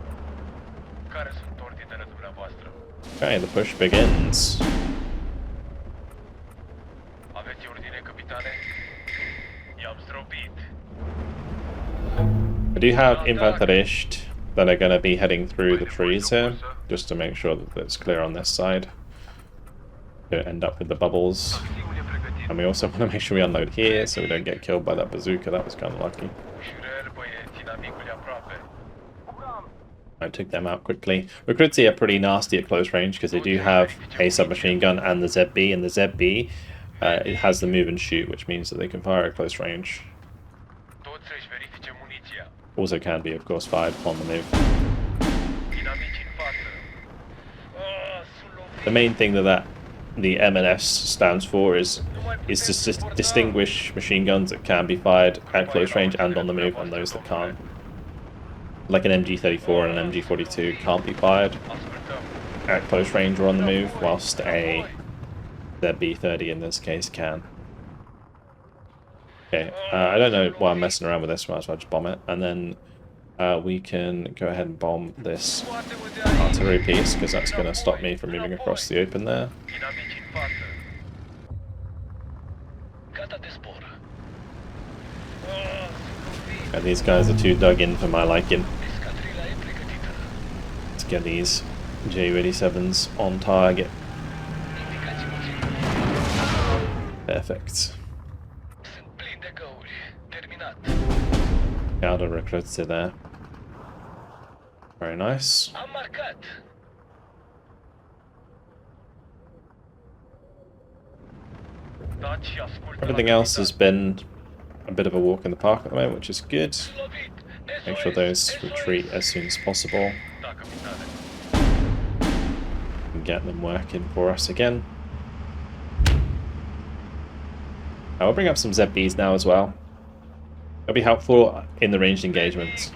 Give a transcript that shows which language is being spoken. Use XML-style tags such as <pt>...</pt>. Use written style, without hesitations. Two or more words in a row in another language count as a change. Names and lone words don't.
<en>Okay, the push begins.</en> <ro>Aveți ordine, capitane? I-am zdrobit.</ro> <en>I do have Infanterist that are going to be heading through the trees here, just to make sure that it's clear on this side. Don't end up with the bubbles.</en> <ro>Acțiune pregătită.</ro> <en>And we also want to make sure we unload here so we don't get killed by that bazooka. That was kind of lucky.</en> <ro>Ușurel, băieți, inamicul e aproape.</ro> <en>I took them out quickly. Recruitsi are pretty nasty at close range because they do have a submachine gun and the ZB, and the ZB it has the move and shoot, which means that they can fire at close range.</en> <ro>Toți să-și verifice muniția.</ro> <en>Also can be, of course, fired on the move.</en> <ro>Inamici în față. Sunt lovit.</ro> <en>The main thing that the M&S stands for is to distinguish machine guns that can be fired at close range and on the move, and those that can't. Like an MG34 and an MG42 can't be fired</en> <ro>Ascultăm.</ro> <en>at close range or on the move, whilst a ZB30 in this case can. Okay, I don't know why I'm messing around with this, might as well just bomb it, and then we can go ahead and bomb this</en> <ro>Scoate-mă de aici.</ro> <en>artillery piece, because that's going to stop me from moving across the open there.</en> <ro>Inamici în față. Gata de zbor. Sunt lovit.</ro> <en>And these guys are too dug in for my liking.</en> <ro>Escadrila e pregătită.</ro> <en>Let's get these Ju-87s on target.</en> <ro>Indicați-mă țintă.</ro> <en>Perfect.</en> <ro>Sunt plin de găuri. Terminat.</ro> <en>Counter recruits are there. Very nice.</en> <ro>Am marcat. Dați și ascultă.</ro> <en>Everything else has been a bit of a walk in the park at the moment, which is good.</en> <ro>Sunt lovit.</ro> <en>Make sure those retreat as soon as possible</en> <ro>Da, capitane.</ro> <en>and get them working for us again. I'll bring up some ZBs now as well. It'll be helpful in the ranged engagements.</en>